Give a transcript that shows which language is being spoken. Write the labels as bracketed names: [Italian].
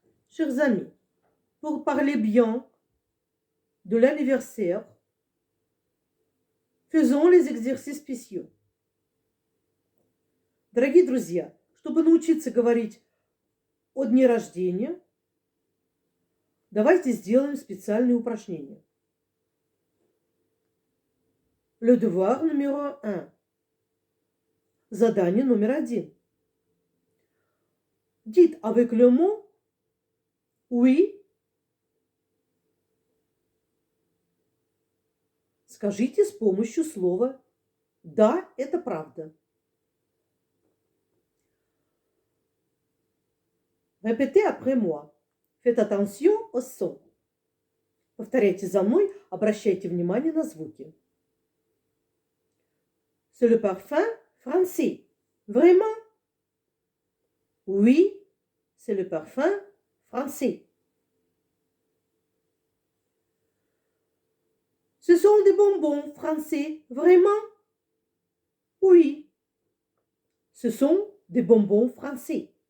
[French] Chers amis, pour parler bien de l'anniversaire, faisons les exercices spéciaux. [Russian] Дорогие друзья, чтобы научиться говорить о дне рождения, давайте сделаем специальные упражнения. [French] Le devoir numéro 1. [Russian] Задание номер 1. [French] Dites avec le mot oui. [Russian] Скажите с помощью слова «да, это правда». [French] Répétez après moi. Faites attention au son. [Russian] Повторяйте за мной, обращайте внимание на звуки. [French] C'est le parfum français. Vraiment? Oui, c'est le parfum français. Ce sont des bonbons français. Vraiment? Oui, ce sont des bonbons français.